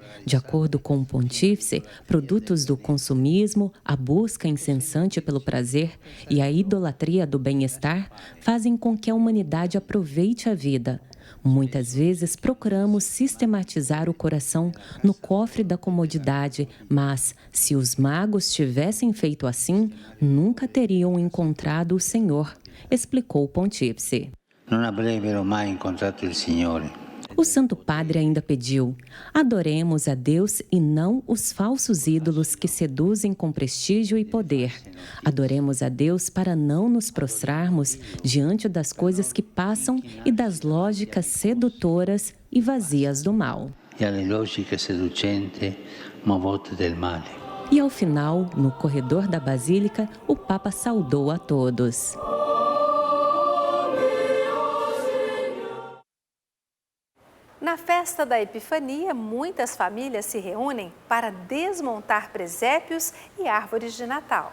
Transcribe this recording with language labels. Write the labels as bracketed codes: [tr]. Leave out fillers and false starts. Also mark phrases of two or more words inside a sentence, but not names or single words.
[pt] De acordo com o pontífice, produtos do consumismo, a busca incessante pelo prazer e a idolatria do bem-estar fazem com que a humanidade aproveite a vida. Muitas vezes procuramos sistematizar o coração no cofre da comodidade, mas se os magos tivessem feito assim, nunca teriam encontrado o Senhor, explicou o pontífice. [it] Non avrebbero mai incontrato il Signore. [pt] O Santo Padre ainda pediu: adoremos a Deus e não os falsos ídolos que seduzem com prestígio e poder. Adoremos a Deus para não nos prostrarmos diante das coisas que passam e das lógicas sedutoras e vazias do mal. [it] E alle logiche seducenti, ma volte del male. [pt] E ao final, no corredor da Basílica, o Papa saudou a todos. Na festa da Epifania, muitas famílias se reúnem para desmontar presépios e árvores de Natal.